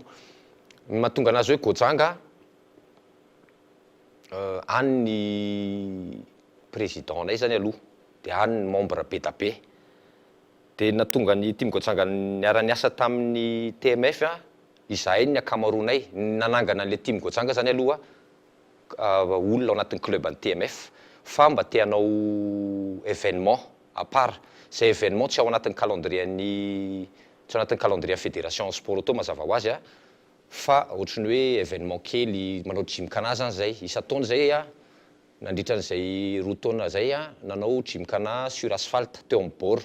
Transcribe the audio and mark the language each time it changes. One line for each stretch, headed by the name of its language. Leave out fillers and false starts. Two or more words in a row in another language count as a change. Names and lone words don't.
Malagasy: Mahatonga anazy hoe Gojanga any ny président nay zany aloha, dia any ny membre be da be. Dia nahatonga ny team Gojanga niara-niasa tamin'ny TMF izahay ny akamaroanay nanangana an'ilay team Gojanga zany aloha olona ao anatin'ny club an'ny TMF fa mba te hanao
French: événement à part.
Malagasy: Zay événement tsy ao anatin'ny calendrier-ny tsy ao anatin'ny calendrier
French: fédération sport auto
Malagasy: mazava ho azy fa ohatrany hoe événement kely manao gymkhana zany zay. Isan-taona zay nandritran'izay 2 taona zay nanao
French: gymkhana sur asphalte
Malagasy: teo amin'ny bord.